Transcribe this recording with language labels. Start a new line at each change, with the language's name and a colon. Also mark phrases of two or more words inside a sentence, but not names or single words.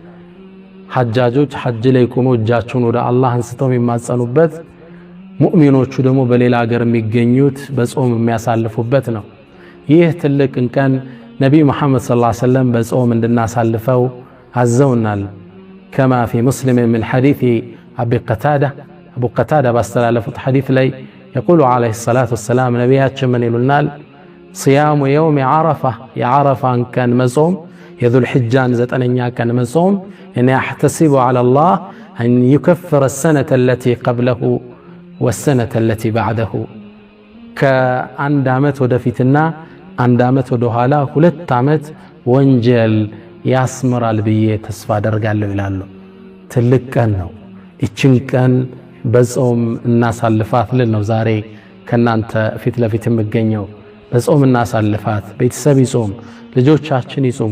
Amharic: ሐጃጆች ሐጅ ላይ ቆመው እጃቸውን ወደ አላህ አንስተው የሚማጸኑበት፣ ሙእሚኖቹ ደግሞ በሌላ ሀገር የሚገኙት በጾም የሚያሳልፉበት ነው። ይህ ትልቅ ቀን ነቢይ ሙሐመድ
Arabic: صلى الله عليه وسلم
Amharic: በጾም እንድናሳልፈው አዘውናል።
Arabic: كما في مسلم
Amharic: ምን ሐዲስ አቡ ቀታዳ ባስተላለፉት ሐዲስ ላይ የቁሉ
Arabic: عليه الصلاة والسلام
Amharic: ነቢያችን ምን ይሉናል?
Arabic: صيام يوم عرفة
Amharic: የዓረፋን ቀን መጾም የዙል ሒጃን 9ኛ ቀን መጾም እኔ
Arabic: أحتسب على الله أن يكفر السنة التي قبله والسنة التي بعده
Amharic: ከአንድ ዓመት ወደፊትና አንድ ዓመት ወደ ኋላ 2 ዓመት ወንጀል ያስምራል ብዬ ተስፋ አደርጋለሁ ይላሉ። ትልቅ ቀን ነው። እቺን ቀን በጾም እናሳልፋት ልል ነው ዛሬ ከናንተ ፊት ለፊት የምገኘው። በጾም እናሳልፋት። ቤተሰብ ይጾም፣ ልጆቻችን ይጾሙ፣